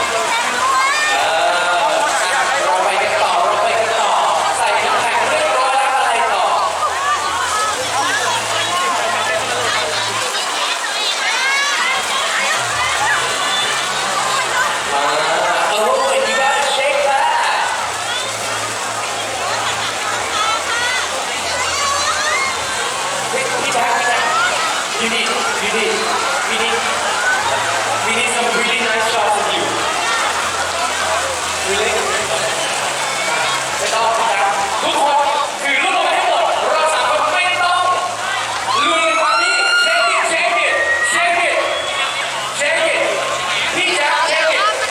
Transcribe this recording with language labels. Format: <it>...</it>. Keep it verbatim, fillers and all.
<th>เราไปกันต่อเราไปกันต่อใส่น้ำแข็งเรียบร้อยแล้วอะไรต่อ</th> <en>Oh, and you gotta shake that. Wait, we have, we have. You need, you need, we need, we need some really nice shots of you. Really?</en> <th>ไม่ต้องครับทุกคนถือลูกออกมาให้หมดเราสามคนไม่ต้องลุยกันนี้</th> <en>Shake it, shake it, shake it, shake it.</en> <th>พี่แจ๊ค shake it.</th>